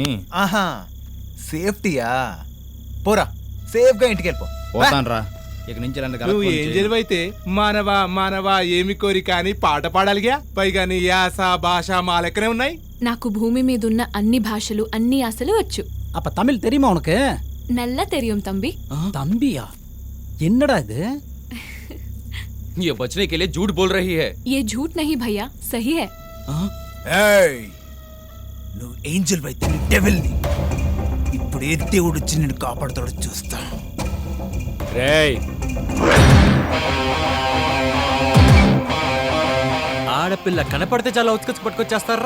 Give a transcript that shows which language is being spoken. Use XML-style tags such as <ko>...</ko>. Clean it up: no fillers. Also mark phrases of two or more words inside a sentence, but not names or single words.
<te>ఆహా, సేఫ్టీయా? పోరా, సేఫ్గా ఇంటికి వెళ్ళిపో. పోతాన్రా. ఇక నుంచి నువ్వు ఏం జరివైతే మానవా మానవా ఏమి కోరిక అని పాట పాడాలిగా. పైగా నీ యాస భాష మా లెక్కనే ఉన్నాయి. నాకు భూమి మీదున్న అన్ని భాషలు అన్ని ఆశలు వచ్చు.</te> <ta>அப்ப தமிழ் தெரியுமா உனக்கு? நல்ல தெரியும் தம்பி. தம்பியா, என்னடா இது?</ta> <hi>ये बचने के लिए झूठ बोल रही है. ये झूठ नहीं भैया, सही है.</hi> <te>ఏయ్, నువ్వు ఏంజల్ అయితే డెవిల్ ని. ఇప్పుడు ఏ దేవుడు వచ్చి నేను కాపాడుతాడో చూస్తా. రేయ్, ఆడపిల్ల కనపడితే చాలా ఉత్కచ్చి పట్టుకొచ్చేస్తారా?</te>